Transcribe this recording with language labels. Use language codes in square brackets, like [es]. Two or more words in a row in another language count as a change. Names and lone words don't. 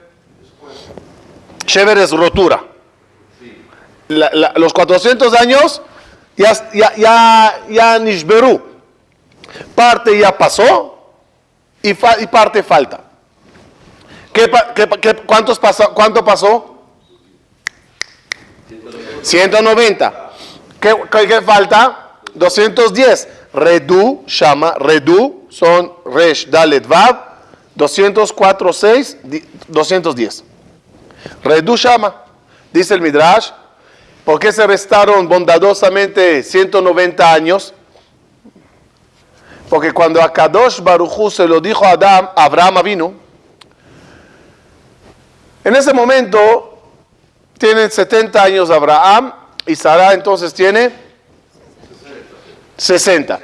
[es] Shever es rotura. Los 400 años ya Nishberu. Parte ya pasó y parte falta. ¿Cuánto pasó? 190. ¿Qué falta? 210. [he] רדו שמה, [es] Redú, son Resh, Dalet, Vav, 204, 6, 210. [he] רדו שמה, [es] dice el Midrash, ¿por qué se restaron bondadosamente 190 años? Porque cuando a [he] קדוש ברוך הוא [es] se lo dijo a Abraham vino, en ese momento tienen 70 años Abraham y Sara entonces tiene 60.